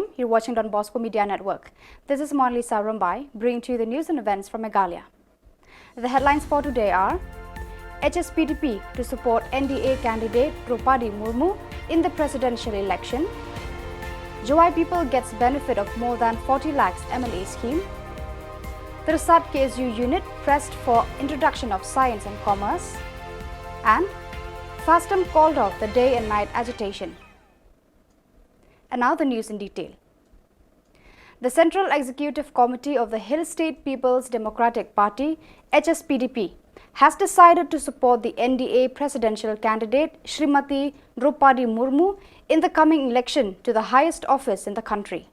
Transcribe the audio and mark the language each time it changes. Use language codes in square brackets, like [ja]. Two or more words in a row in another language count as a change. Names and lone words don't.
[en] You're watching Don Bosco Media Network. This is Monalisa Rumbai, bringing to you the news and events from Meghalaya. The headlines for today are: HSPDP to support NDA candidate Draupadi Murmu in the presidential election. Jowai people gets benefit of more than 40 lakhs MLA scheme. Tirsat KSU unit pressed for introduction of science and commerce. And FASTM called off the day and night agitation. And now the news in detail. The Central Executive Committee of the Hill State People's Democratic Party, HSPDP, has decided to support the NDA presidential candidate Shrimati Draupadi Murmu in the coming election to the highest office in the country.